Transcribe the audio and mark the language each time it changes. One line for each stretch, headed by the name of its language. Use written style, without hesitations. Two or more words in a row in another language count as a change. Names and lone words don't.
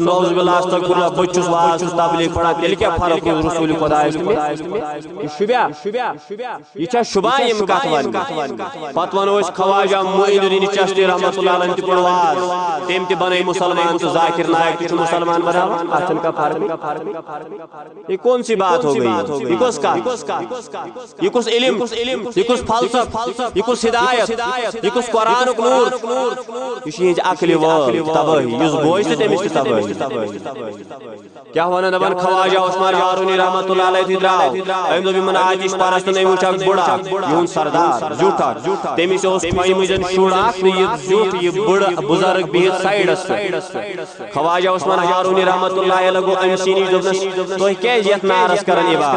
Arabic: نعوذ باللہ استغفر اللہ
Kashmiri: بہٕ چھُس واز تہٕ تبلیغ پران تیٚلہِ کیٛاہ فرق روٗز رسول خۄدایس یہِ شُبیا یہِ چھا شُبان یِم کتھ ونہِ پتہٕ ونو أسۍ خواجہ معین الدین چشتی
Arabic: رحمتہ اللہ علیہ
Kashmiri: تہِ کوٚر واز تٔمۍ تہِ بنٲے مُسلمان تہٕ ذاکر نایک تہِ چھُ مُسلمان بناوان اتھ چھنہٕ کانٛہہ فرق
Urdu: یہ کون سی بات ہو گئی یہ کس
Kashmiri: کتھ
Urdu: یہ کس علم یہ کس فلسفہ یہ کس ہدایت یہ کس
Kashmiri: قرآنُک نور یہ چھِ یِہنٛزِ عقلہِ وٲل تبٲہی یُس بوزِ تہٕ تٔمِس تہِ تبٲہی کیٛاہ ونان دپان خواجہ عثمان ہارونی
Arabic: رحمتہ اللہ علیہ
Kashmiri: تہِ درٛاو أمۍ دوٚپ یِمن آتِش پرستن أمۍ وٕچھ اکھ بُڑٕ اکھ یِہُنٛد سردار زیُٹھ اکھ تٔمِس اوس تھٲیمٕتۍ زن شُر اکھ تہٕ یہِ زیُٹھ یہِ بُڑٕ بُزرگ بِہِتھ سایڈس پٮ۪ٹھ خواجہ عثمان ہارونی
Arabic: رحمتہ اللہ علیہ
Kashmiri: گوٚو أمۍ سٕے نِش دوٚپنس تُہۍ کیٛازِ یتھ نارس کران